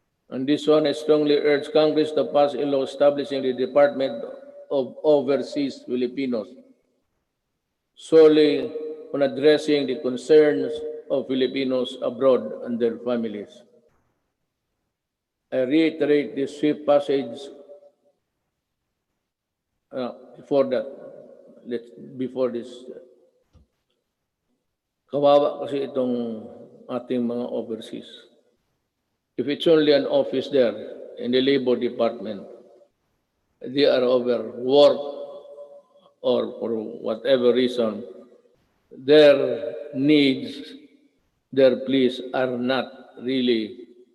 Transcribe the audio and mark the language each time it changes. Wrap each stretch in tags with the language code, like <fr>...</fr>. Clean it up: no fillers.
<en>And this one, I strongly urge Congress to pass a law establishing the Department of Overseas Filipinos solely on addressing the concerns of Filipinos abroad and their families. I reiterate the swift passage before this.</en> <tl>Kawawa kasi itong ating mga overseas.</tl> <en>If it's only an office there in the Labor Department, they are overworked or for whatever reason, their needs, their pleas are not really</en>